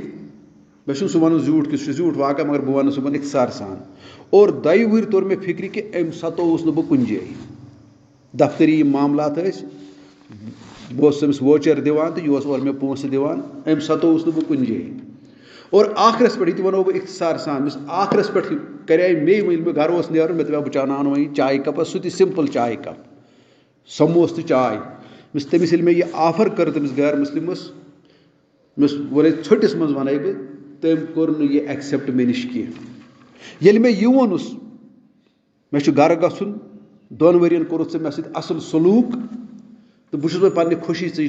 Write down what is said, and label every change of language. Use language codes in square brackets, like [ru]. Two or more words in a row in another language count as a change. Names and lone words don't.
[ks] مےٚ چھُنہٕ سُہ وَنُن زیوٗٹھ کہِ سُہ چھُ زیوٗٹھ واقعہ مگر بہٕ وَنہٕ صُبحن اختصار سان. اور 2 ؤری توٚر مےٚ فِکرِ کہِ أمۍ ستووُس نہٕ بہٕ کُنہِ جایہِ. دفتری یِم معاملات ٲسۍ بہٕ اوسُس أمِس ووچر دِوان تہٕ یہِ اوس اورٕ مےٚ پونٛسہٕ دِوان أمۍ ستووُس نہٕ بہٕ کُنہِ جایہِ. اور آخرس پہ یہ ونو بہ اختصار سان آخرس پہ کرے مے میں گھر اوس نیرُن مے دپیو بہ چاوناون وۄنۍ چایہِ کپ سُہ تہِ سمپل چایہِ کپ سموس تہٕ چاے تٔمِس ییٚلہِ مےٚ یہِ آفر کٔر تٔمِس غیر مُسلِمس مےٚ ووٚنے ژھوٚٹِس منٛز وَنَے بہٕ تٔمۍ کوٚر نہٕ یہِ ایکسیپٹ مےٚ نِش کینٛہہ ییٚلہِ مےٚ یہِ ووٚنُس مےٚ چھُ گرٕ گژھُن 2 ؤرین کوٚرُتھ ژےٚ مےٚ سۭتۍ اَصٕل سلوٗک تہٕ بہٕ چھُس وۄنۍ پننہِ خوشی ژٕ یہِ